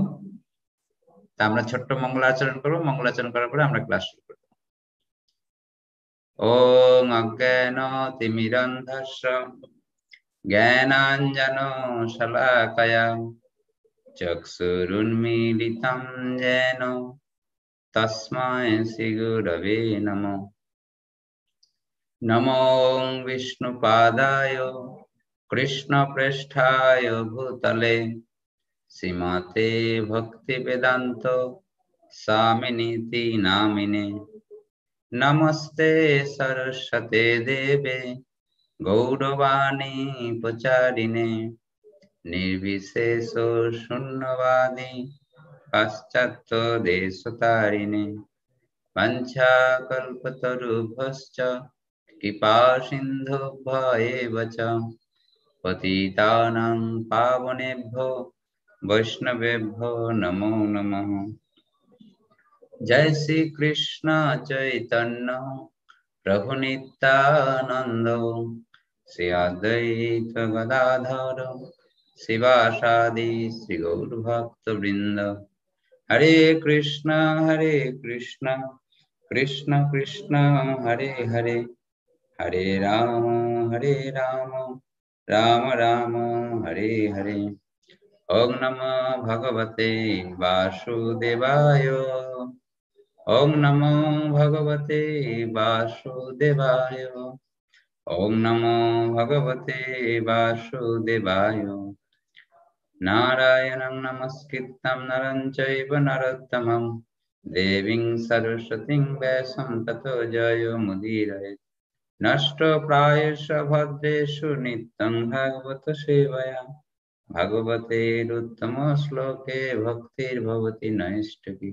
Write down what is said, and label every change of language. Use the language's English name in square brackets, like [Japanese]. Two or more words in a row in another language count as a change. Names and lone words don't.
[Bangla] তা আমরা ছোট্ট মঙ্গলাচরণ করবো, মঙ্গলাচরণ করার পরে আমরা ক্লাস শুরু করব। [Sanskrit] ওং অজ্ঞান তিমিরন্ধস্য জ্ঞানাঞ্জন শলাকয়া চক্ষুরুন্মীলিতং येन তস্मै শ্রী গুরবে নমঃ। নমো বিষ্ণুপাদায় কৃষ্ণপ্রেষ্ঠায় ভূতলে শ্রীমতে ভক্তিবেদান্ত স্বামিনীতি নামিনে। নমস্তে সরস্বতে দেবে গৌরবাণী প্রচারিণে নির্বিশেষ শূন্যবাদী পাশ্চাত্য দেশতারিণে। বাঞ্ছাকল্পতরুভ্যশ্চ কৃপা সিন্ধুভ্যেব চ পতিতানাং পাবনেভ্যো বৈষ্ণবেভ্যো নমো নমঃ। জয় শ্রী কৃষ্ণ চৈতন্য প্রভু নিত্যানন্দ শ্রী অদ্বৈত গদাধর শিবাসাদি শ্রী গৌর ভক্ত বৃন্দ। হরে কৃষ্ণ কৃষ্ণ কৃষ্ণ হরে হরে, হরে রাম রাম রাম হরে হরে। ওম নমো ভগবতে বাসুদেবায়, ওম নমো ভগবতে বাসুদেবায়, ওম নমো ভগবতে বাসুদেবায়। নারায়ণং নমস্কৃত্যং নরং চৈব নরোত্তমং দেবীং সরস্বতীং ব্যাসং ততো জয়মুদীরয়েৎ। নষ্টপ্রায়েষু ভদ্রেষু নিত্যং ভাগবত সেবয়া, ভাগবতেরুত্তম শ্লোকে ভক্তির্ভবতি নৈষ্ঠিকী।